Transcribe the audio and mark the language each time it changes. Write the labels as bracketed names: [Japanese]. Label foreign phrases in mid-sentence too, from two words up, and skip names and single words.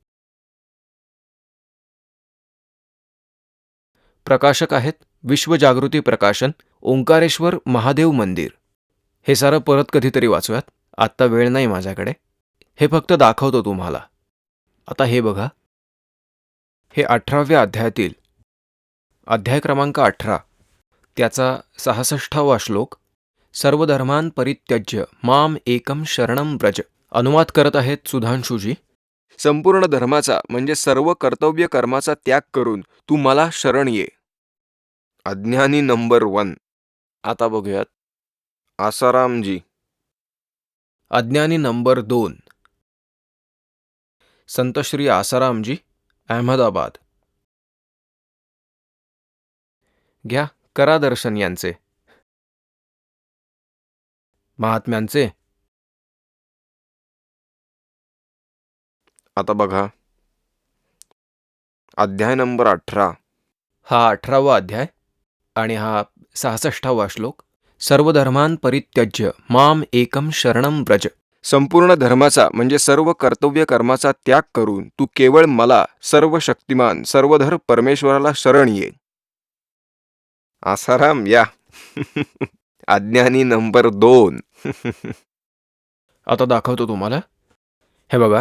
[Marathi] प्रकाशक आहेत विश्वजागृती प्रकाशन, ओंकारेश्वर महादेव मंदिर. हे सारं परत कधीतरी वाचूयात. आत्ता वेळ नाही माझ्याकडे. हे फक्त दाखवतो तुम्हाला. आता हे बघा. हे 18व्या अध्यायातील अध्याय क्रमांक 18 त्याचा 66वा श्लोक. [Sanskrit] सर्वधर्मान परित्यज्य माम एकम शरणम व्रज. [Marathi] अनुवाद करत आहेत सुधांशुजी. संपूर्ण धर्माचा म्हणजे सर्व कर्तव्य कर्माचा त्याग करून तू मला शरण ये. अज्ञानी नंबर 1. आता बघूयात. आसारामजी. अज्ञानी नंबर 2 संत श्री आसारामजी, अहमदाबाद. घ्या, करा दर्शन यांचे, महात्म्यांचे. आता बघा, अध्याय नंबर 18. हा 18वा अध्याय आणि हा 66वा श्लोक. [Sanskrit] सर्वधर्मान परित्यज्य माम एकम शरणम व्रज. [Marathi] संपूर्ण धर्माचा म्हणजे सर्व कर्तव्य कर्माचा त्याग करून तू केवळ मला, सर्व शक्तिमान सर्वधर परमेश्वराला शरण ये. आसाराम या. अज्ञानी नंबर 2. आता दाखवतो तुम्हाला. हे बघा.